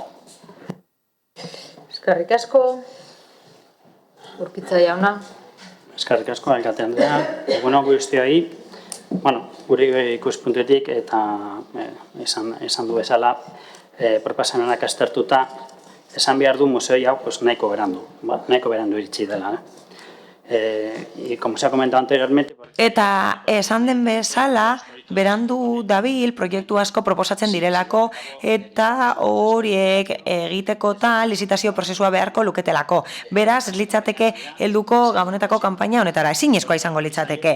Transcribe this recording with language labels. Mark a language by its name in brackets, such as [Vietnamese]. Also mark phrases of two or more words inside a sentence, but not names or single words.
[Basque] Eskerrik asko. Urkitza jauna. Eskerrik asko, alkate Andrea. Egunon guztioi, gure ikuspuntutik eta esan du bezala, proposamenak aztertuta, esan behar du museo hau nahiko berandu iritsi dela. [Spanish] Y como se ha comentado anteriormente... [Basque] Eta esan den bezala, berandu dabil proiektu asko proposatzen direlako eta horiek egitekotan lizitazio prozesua beharko luketelako. Beraz, litzateke helduko gabonetako kanpaina honetara, ezinezkoa izango litzateke.